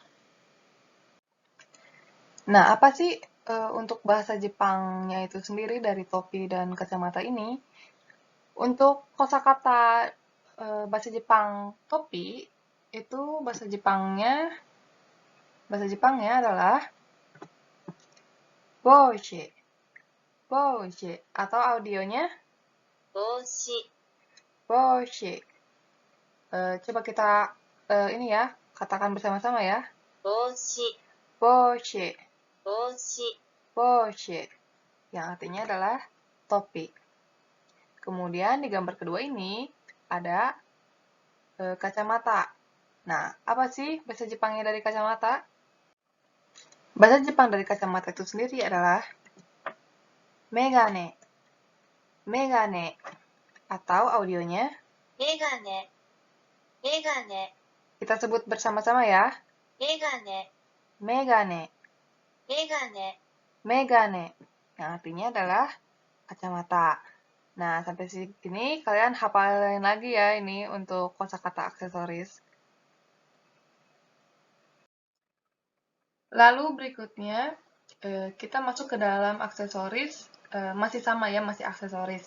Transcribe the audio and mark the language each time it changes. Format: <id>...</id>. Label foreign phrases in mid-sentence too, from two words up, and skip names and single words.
<id>Nah, apa sih untuk bahasa Jepangnya itu sendiri dari topi dan kacamata ini? Untuk kosakata bahasa Jepang topi, itu bahasa Jepangnya adalah</id> <ja>帽子、帽子,</ja> <id>atau audionya</id> <ja>帽子、 boshi.</ja> <id>Coba kita ini ya, katakan bersama-sama ya.</id> <ja>帽子、 Boshi, 帽子、 boshi,</ja> <id>yang artinya adalah topi. Kemudian di gambar kedua ini ada kacamata. Nah, apa sih bahasa Jepangnya dari kacamata? Bahasa Jepang dari kacamata itu sendiri adalah</id> <ja>メガネ、メガネ,</ja> <id>atau audionya</id> <ja>メガネ、メガネ、</ja> <id>kita sebut bersama-sama ya,</id> <ja>メガネ、 megane, メガネ、 megane,</ja> <id>yang artinya adalah kacamata. Nah, sampai sini kalian hafalin lagi ya ini untuk kosakata aksesoris. Lalu berikutnya kita masuk ke dalam aksesoris, masih sama ya, masih aksesoris.</id>